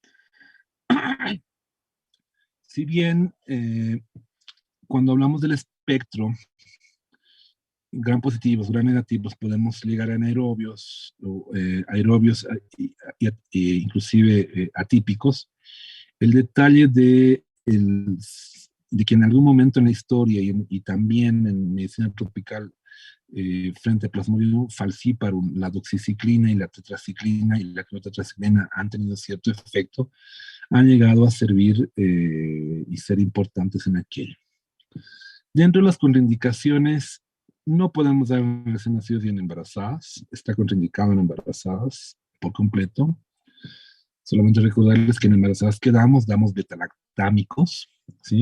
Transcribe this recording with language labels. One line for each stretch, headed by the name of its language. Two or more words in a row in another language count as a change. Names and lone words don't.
Spanish: Si bien cuando hablamos del espectro, gran positivos, gran negativos, podemos ligar a anaerobios, aerobios inclusive atípicos. El detalle de que en algún momento en la historia y también en medicina tropical, frente a Plasmodium falciparum, la doxiciclina y la tetraciclina y la clotetraciclina han tenido cierto efecto, han llegado a servir y ser importantes en aquello. Dentro de las contraindicaciones, no podemos dar recién nacidos y en embarazadas. Está contraindicado en embarazadas por completo. Solamente recordarles que en embarazadas que damos betalactámicos, ¿sí?